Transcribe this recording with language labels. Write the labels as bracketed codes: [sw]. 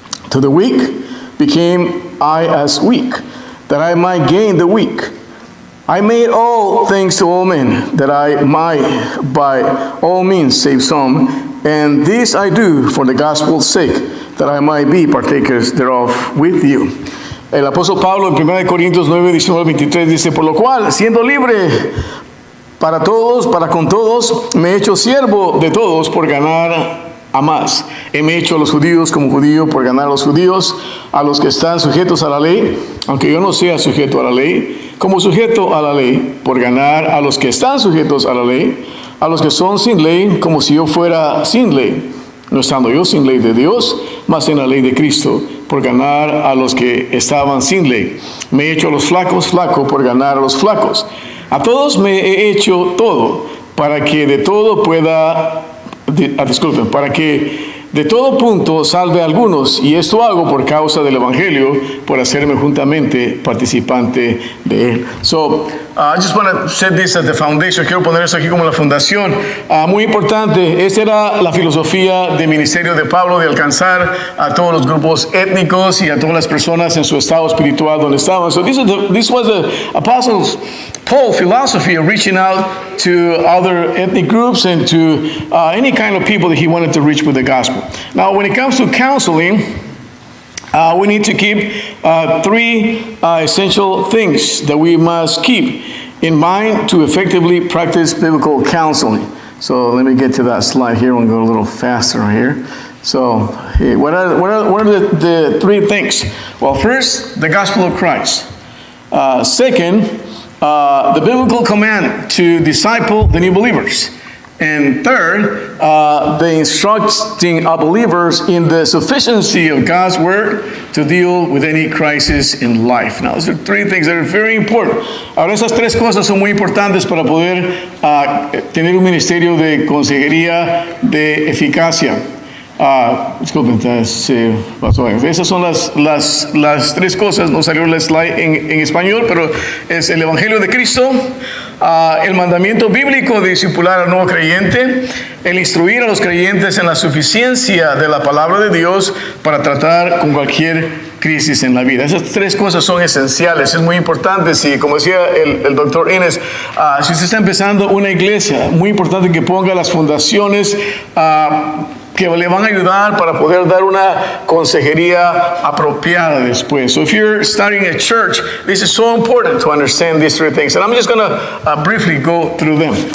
[en] To the weak became I as weak, that I might gain the weak. I made all things to all men, that I might by all means save some, and this I do for the gospel's sake, that I might be partakers thereof with you." [es] El apóstol Pablo en 1 Corintios 9, 19, 23 dice, "Por lo cual, siendo libre para todos, para con todos, me he hecho siervo de todos por ganar a más. Heme hecho a los judíos como judío por ganar a los judíos, a los que están sujetos a la ley, aunque yo no sea sujeto a la ley, como sujeto a la ley, por ganar a los que están sujetos a la ley, a los que son sin ley, como si yo fuera sin ley, no estando yo sin ley de Dios, mas en la ley de Cristo, por ganar a los que estaban sin ley. Me he hecho a los flacos flaco por ganar a los flacos. A todos me he hecho todo, para que de todo pueda... para que de todo punto salve a algunos, y esto hago por causa del Evangelio, por hacerme juntamente participante de él. [en] So, I just want to set this as the foundation. [es] Quiero poner eso aquí como la fundación. Muy importante, esta era la filosofía de ministerio de Pablo, de alcanzar a todos los grupos étnicos y a todas las personas en su estado espiritual donde estaban. [en] So this was the Apostles Paul philosophy of reaching out to other ethnic groups and to any kind of people that he wanted to reach with the gospel. Now, when it comes to counseling, we need to keep three essential things that we must keep in mind to effectively practice biblical counseling. So let me get to that slide here. We'll go a little faster here. So what are the three things? Well, first, the gospel of Christ. Second, the biblical command to disciple the new believers. And third, the instructing of believers in the sufficiency of God's word to deal with any crisis in life. Now, those are three things that are very important. [es] Ahora, esas tres cosas son muy importantes para poder tener un ministerio de consejería de eficacia. Disculpen, se pasó. Esas son las tres cosas. No salió el slide en español, pero es el Evangelio de Cristo, el mandamiento bíblico de discipular al nuevo creyente, el instruir a los creyentes en la suficiencia de la palabra de Dios para tratar con cualquier crisis en la vida. Esas tres cosas son esenciales, es muy importante. Si, como decía el doctor Inés, si usted está empezando una iglesia, muy importante que ponga las fundaciones que le van a ayudar para poder dar una consejería apropiada después. [en] So if you're starting a church, this is so important to understand these three things. And I'm just going to briefly go through them.